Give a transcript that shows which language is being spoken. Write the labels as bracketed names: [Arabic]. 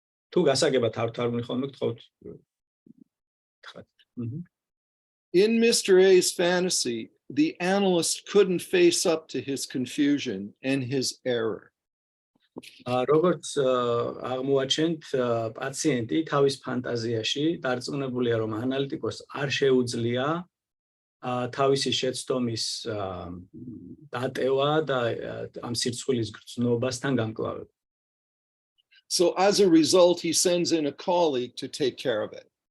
[Georgian] თუ გასაგებად არ თარგმნი ხოლმე გთხოვთ. [English] In Mr. A's fantasy, the analyst couldn't face up to his confusion and his error. [Georgian] როგორც აღმოაჩენთ პაციენტი თავის ფანტაზიაში დარწმუნებულია რომ ანალიტიკოს არ შეუძლია თავისი შეცდომის დატევა და ამ სირცხვილის გრძნობასთან გამკლავება. [English] So as a result, he sends in a colleague to take care of it.